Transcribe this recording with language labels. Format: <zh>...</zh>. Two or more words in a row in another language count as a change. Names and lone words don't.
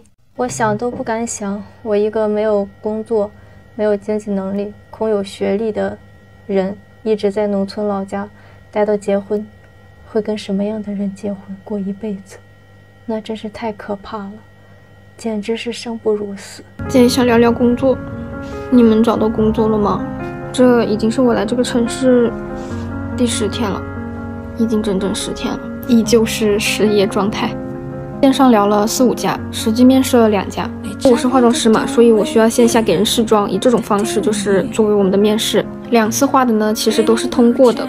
<zh>我想都不敢想，我一個沒有工作、沒有經濟能力、空有學歷的人，一直在農村老家待到結婚，會跟什麼樣的人結婚過一輩子？那真是太可怕了，簡直是生不如死。今天想聊聊工作，你們找到工作了嗎？這已經是我來這個城市第10天了，已經整整10天了，依舊是失業狀態。線上聊了4、5家，實際面試了2家。我是化妝師嘛，所以我需要線下給人試妝，以這種方式就是作為我們的面試。2次畫的呢，其實都是通過的。</zh>